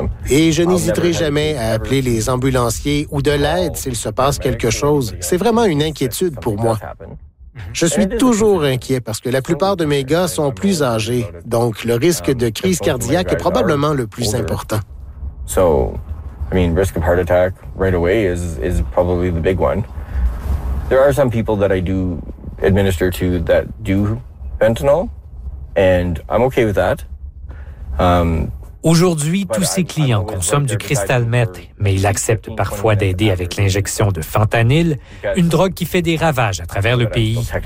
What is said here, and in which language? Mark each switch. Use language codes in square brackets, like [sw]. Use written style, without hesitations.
[fr] Et je n'hésiterai jamais à appeler les ambulanciers ou de l'aide s'il se passe quelque chose. C'est vraiment une inquiétude pour moi. Je suis toujours inquiet parce que la plupart de mes gars sont plus âgés, donc le risque de crise cardiaque est probablement le plus important. [en] So, I mean, risk of heart attack right away is probably the big one. There are some people that I do administer to that do fentanyl, and I'm okay with that. [fr] Aujourd'hui, tous ses clients consomment du crystal meth, mais il accepte parfois d'aider avec l'injection de fentanyl, une drogue qui fait des ravages à travers le pays.